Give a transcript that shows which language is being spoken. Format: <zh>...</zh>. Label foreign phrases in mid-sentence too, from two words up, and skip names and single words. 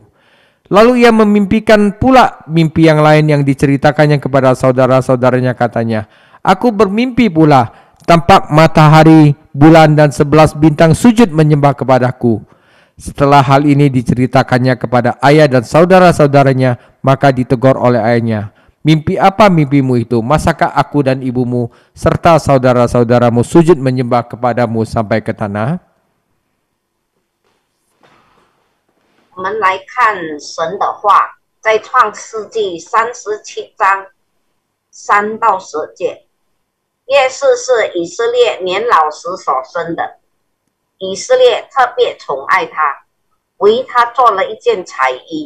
<id>Lalu ia memimpikan pula mimpi yang lain yang diceritakannya kepada saudara-saudaranya, katanya, aku bermimpi pula, tampak matahari, bulan dan 11 bintang sujud menyembah kepadaku. Setelah hal ini diceritakannya kepada ayah dan saudara-saudaranya, maka ditegur oleh ayahnya, mimpi apa mimpimu itu? Masakah aku dan ibumu serta saudara-saudaramu sujud menyembah kepadamu sampai ke tanah?</id> <zh>我们来看神的话，在创世纪37章3到10节。耶稣是以色列年老时所生的，以色列特别宠爱他，为他做了一件彩衣。</zh>